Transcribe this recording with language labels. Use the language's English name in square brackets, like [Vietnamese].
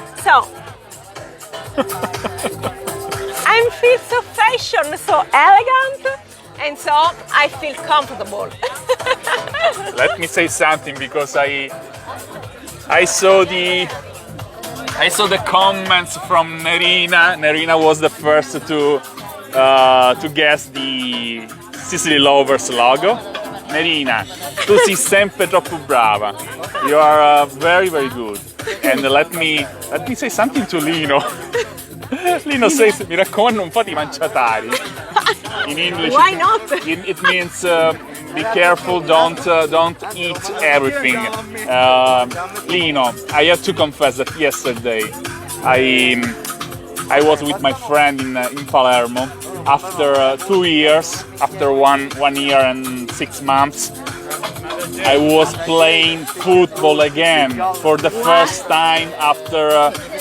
[English] So I feel so fashion, so elegant, and so I feel comfortable. let me say something, because I saw the comments from Nerina. Nerina was the first to guess the Sicily Lovers logo. [Italian] Nerina, tu sei sempre troppo brava. [English] You are very, very good. And let me say something to Lino. Lino says, [Italian] mi raccomando, non fate i manciatari. [English] In English, why not? It means be careful, don't eat everything. Lino, I have to confess that yesterday I was with my friend in Palermo. After 2 years, after one year and 6 months, I was playing football again for the first time after